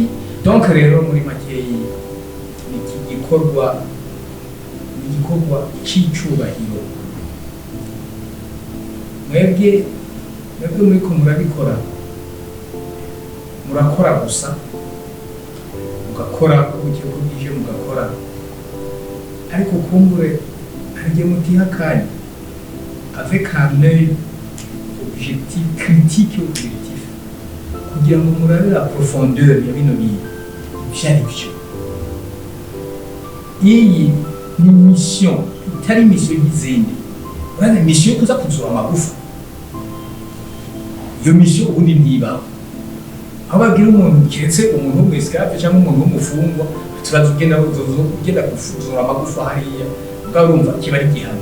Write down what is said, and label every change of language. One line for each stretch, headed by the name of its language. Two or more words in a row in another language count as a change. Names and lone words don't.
Rundi: Donc rero muri make iki gikorwa cy'icubahiro, mwebwe muriko murabikora, murakora gusa, mugakora uburyo bwije mugakora, ariko kumbure harya mutihakanye
French: avec un œil objectif, critique et objectif,
Rundi: kugira ngo murabe
French: la profondeur
Rundi: ya bino bintu byari byo. Iyi ni mission, itari mission y'izindi. Urane mission kuza kuzura amagufa, iyo mission ubundi ntibaho. Aho babwira umuntu kiretse umuntu w'umwesclave cyangwa umuntu w'umufungwa, turazugenda kuzura amagufa hariya, mugabo urumva kiba ari gihano.